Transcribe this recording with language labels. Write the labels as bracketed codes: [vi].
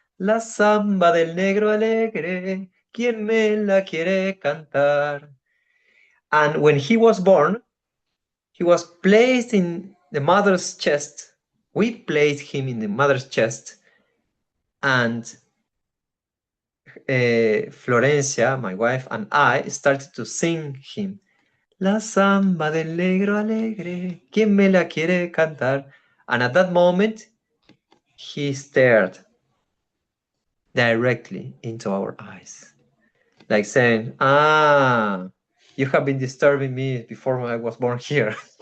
[es] La samba del negro alegre, ¿quién me la quiere cantar? [en] And when he was born, he was placed in the mother's chest. We placed him in the mother's chest, and Florencia, my wife, and I started to sing him. [es] La samba del negro alegre, ¿quién me la quiere cantar? [en] And at that moment, he stared directly into our eyes, like saying, ah, you have been disturbing me before I was born here.